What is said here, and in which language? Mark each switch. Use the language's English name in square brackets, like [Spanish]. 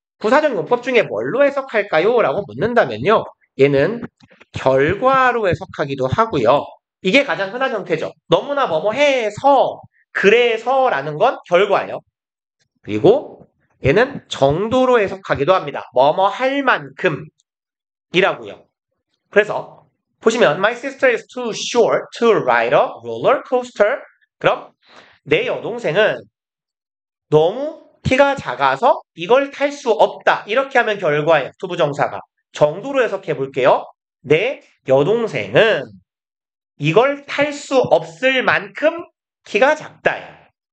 [Korean] 부사적 용법 중에 뭘로 해석할까요? 라고 묻는다면요. 얘는 결과로 해석하기도 하고요. 이게 가장 흔한 형태죠. 너무나 뭐뭐 해서, 그래서라는 건 결과예요. 그리고 얘는 정도로 해석하기도 합니다. 뭐뭐 할 만큼 이라고요. 그래서 보시면 [English] My sister is too short to ride a roller coaster. [Korean] 그럼 내 여동생은 너무 키가 작아서 이걸 탈 수 없다. 이렇게 하면 결과예요. 투부정사가. 정도로 해석해 볼게요. 내 여동생은 이걸 탈 수 없을 만큼 키가 작다.